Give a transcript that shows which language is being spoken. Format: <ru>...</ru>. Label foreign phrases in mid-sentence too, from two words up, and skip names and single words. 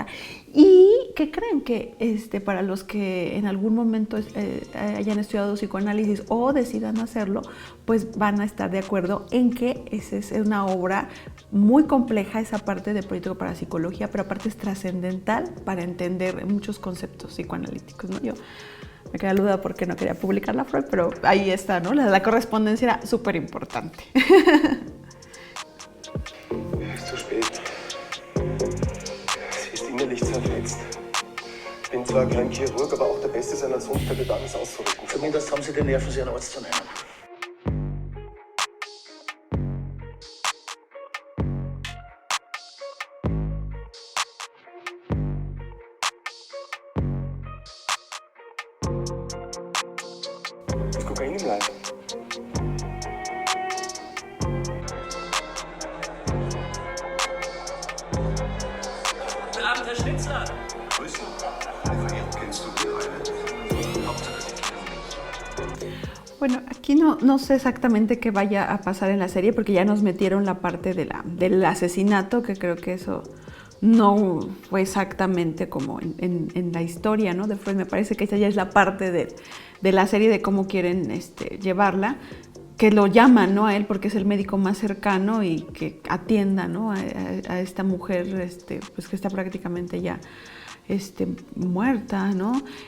<es>Y que creen que para los que en algún momento hayan estudiado psicoanálisis o decidan hacerlo, pues van a estar de acuerdo en que es una obra muy compleja, esa parte de Proyecto Parapsicología, pero aparte es trascendental para entender muchos conceptos psicoanalíticos, ¿no? Yo me quedé duda porque no quería publicarla Freud, pero ahí está, ¿no? La correspondencia era súper importante.</es> <de>Es zu spät. Sie ist innerlich zerfetzt. Bin zwar kein Chirurg, aber auch der Beste seiner Zunft hätte da alles auszurichten. Zumindest haben Sie den Nerven, Sie einen Arzt zu nennen. Ist Kokain im Leib? Guten Abend, Herr Schnitzler. Grüße. Kennst du die eine? Hauptsache, sie kennen mich.</de> <es>Bueno, aquí no sé exactamente qué vaya a pasar en la serie, porque ya nos metieron la parte del asesinato, que creo que eso no fue exactamente como en la historia, ¿no?, de Freud. Me parece que esa ya es la parte de la serie, de cómo quieren llevarla, que lo llaman, ¿no?, a él porque es el médico más cercano y que atienda, ¿no?, a esta mujer pues que está prácticamente ya muerta, ¿no?</es>